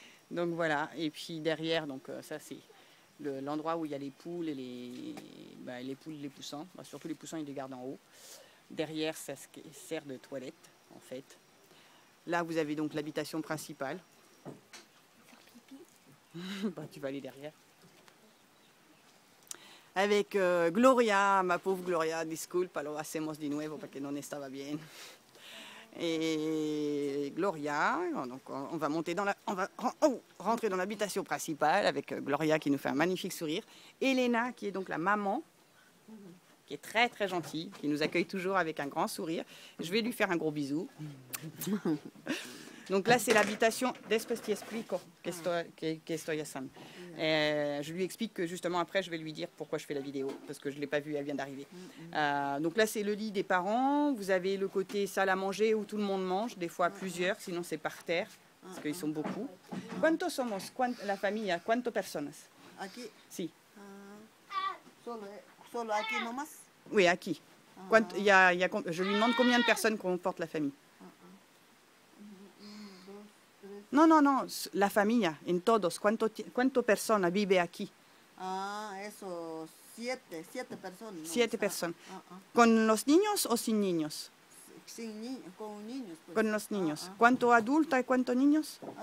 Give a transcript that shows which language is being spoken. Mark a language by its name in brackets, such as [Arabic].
[French] Donc voilà, et puis derrière, donc ça c'est l'endroit où il y a les poules et les poules, les poussins. Bah, surtout les poussins, ils les gardent en haut. Derrière, ça sert de toilette, en fait. Là, vous avez donc l'habitation principale. Bah, tu vas aller derrière. Avec Gloria, ma pauvre Gloria, [Spanish] disculpa, lo hacemos de nuevo porque no estaba bien. [French] Et Gloria, donc on va monter rentrer dans l'habitation principale avec Gloria qui nous fait un magnifique sourire. Elena qui est donc la maman, qui est très très gentille, qui nous accueille toujours avec un grand sourire. Je vais lui faire un gros bisou. Donc là c'est l'habitation. [Spanish] Después te explico que estoy haciendo. [French] Je lui explique que justement après je vais lui dire pourquoi je fais la vidéo parce que je ne l'ai pas vue, elle vient d'arriver. Donc là c'est le lit des parents, vous avez le côté salle à manger où tout le monde mange, des fois plusieurs, sinon c'est par terre parce qu'ils sont beaucoup. [Spanish] ¿Cuántos somos? La familia, ¿cuántas personas? Aquí, Si. solo aquí nomás. [French] Oui, aquí. Je lui demande combien de personnes comporte la famille. [Spanish] No, la familia, en todos. ¿Cuánto personas vive aquí? Eso, siete personas. ¿No? 7 personas. ¿Con los niños o sin niños? Con niños. Pues. Con los niños. ¿Cuánto adultos y cuántos niños?